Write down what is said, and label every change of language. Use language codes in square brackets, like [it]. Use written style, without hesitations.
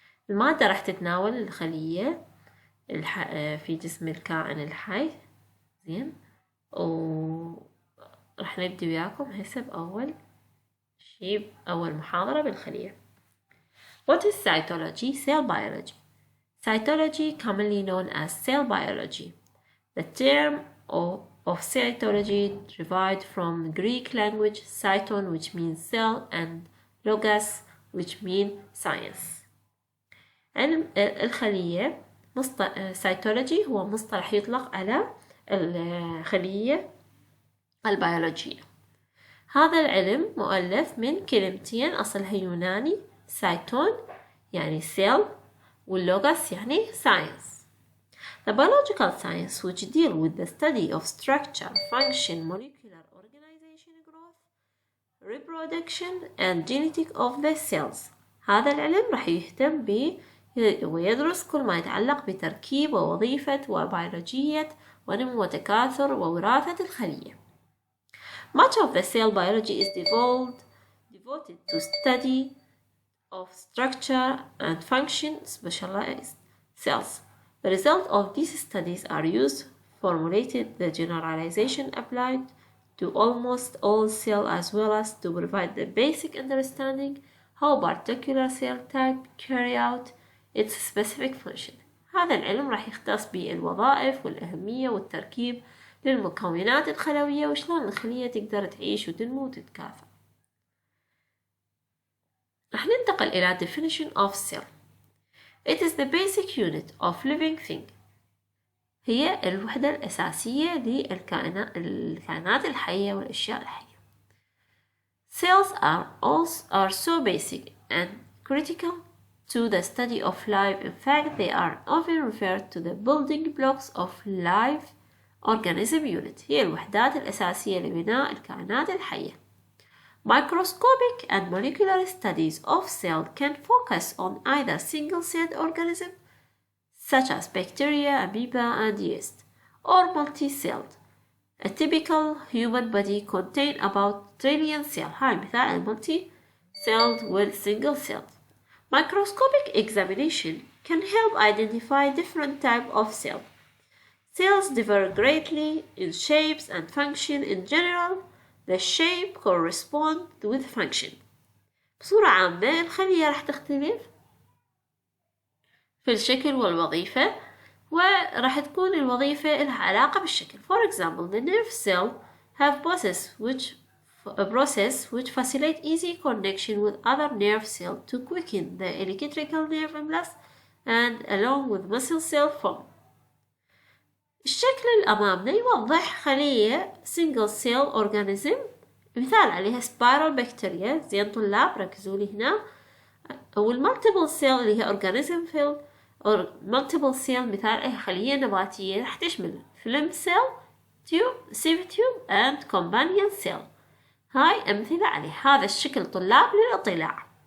[ar] المادة راح تتناول الخلية في جسم الكائن الحي. زين، وراح نبدي وياكم هسه بأول شيء، أول محاضرة بالخلية. [en] What is cytology? Cell biology. Cytology, commonly known as cell biology. The term of cytology derived from the Greek language cyton, which means cell, and logos, which mean science. [ar] علم الخلية cytology هو مصطلح يطلق على الخلية البيولوجية. هذا العلم مؤلف من كلمتين أصلها يوناني، cyton يعني cell واللوغوس يعني science. [en] The biological science which deal with the study of structure, function, molecular organization, growth, reproduction and genetic of the cells. [ar] هذا العلم راح يهتم ويدرس كل ما يتعلق بتركيب ووظيفة وبيولوجية ونمو وتكاثر ووراثة الخلية. [en] Much of the cell biology is devoted to study of structure and function specialized cells. The result of these studies are used formulated the generalization applied to almost all cells as well as to provide the basic understanding how particular cell type carry out its specific function. [ar] هذا العلم راح يختص بالوظائف والأهمية والتركيب للمكونات الخلوية وشلون الخلية تقدر تعيش وتنمو وتتكاثر. راح ننتقل إلى [en] definition of cell. It is the basic unit of living thing. [ar] هي الوحدة الأساسية للكائنات الحية والأشياء الحية. [en] Cells are so basic and critical to the study of life. In fact, they are often referred to the building blocks of life organism unit. [ar] هي الوحدات الأساسية لبناء الكائنات الحية. [en] Microscopic and molecular studies of cell can focus on either single-celled organisms such as bacteria, amoeba, and yeast, or multi-celled. A typical human body contains about trillion cells. [ar] هاي مثال [en] multi-celled with single-celled. Microscopic examination can help identify different types of cells. Cells differ greatly in shapes and function. In general, the shape corresponds with function. [ar] بصورة عامة الخلية راح تختلف في الشكل والوظيفة، وراح تكون الوظيفة لها علاقة بالشكل. [en] For example, the nerve cell have process which facilitate easy connection with other nerve cells to quicken the electrical nerve impulse and along with muscle cell form. [ar] الشكل الأمامنا يوضح خلية [en] single cell organism، [ar] مثال عليها [en] spiral bacteria. [ar] زين طلاب ركزوا لي هنا. والمالتيبل سيل اللي هي [en] organism cell [ar] أو [en] multiple cell [ar] مثال عليها خلية نباتية راح تشمل [en] film cell, tube, sieve tube and companion cell. [ar] هاي أمثلة عليه. هذا الشكل طلاب للإطلاع.